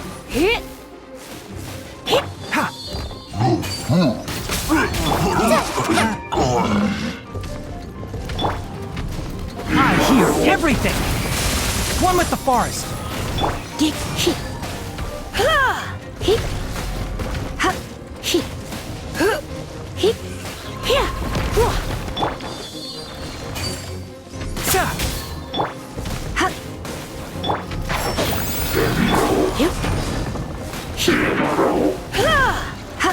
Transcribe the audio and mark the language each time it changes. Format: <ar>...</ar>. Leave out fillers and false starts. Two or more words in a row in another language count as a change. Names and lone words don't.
<en>Hit! Hit! Ha! I hear everything. One with the forest. Hit! Hit! Ha! Hit! Ha! Hit! Huh! Hit! Here! Whoa! Sa! Ha! Yep. Hit! Ha! Ha!</en>